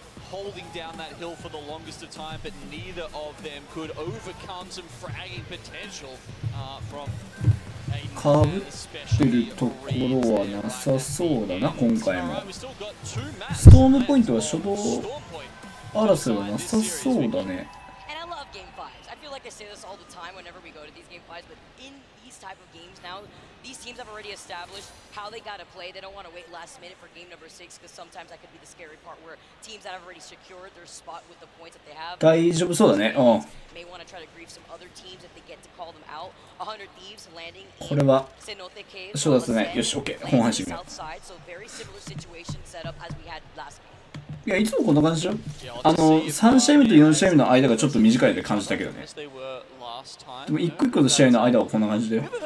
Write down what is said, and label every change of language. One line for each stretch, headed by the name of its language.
English: holding down that hill for the longest of time, but neither of them could overcome some fragging potential from
Japanese: かぶってるところはなさそうだな今回も。ストームポイントは初動争いはなさそうだね。
English: And I love game fives. I feel like I say this all the time whenever we go to these game fives, but in these type of games now, these teams have already established how they gotta play. They don't want to wait last minute for game number 6 because sometimes that could be the scary part where teams that have already secured their spot with the points that they have
Japanese: 大丈夫そうだね。うん。
English: may want to try to grief some other teams if they get to call them out. 100 Thieves landing
Japanese: これは
English: Cenote Cave.
Japanese: そうですね。よし、OK。本配信見よ
English: South side, so very similar situation set up as we had last game.
Japanese: う。いや、いつもこんな感じだよ。3試合目と4試合目の間がちょっと短いで感じたけどね。でも一個一個の試合の間はこんな感じだよ。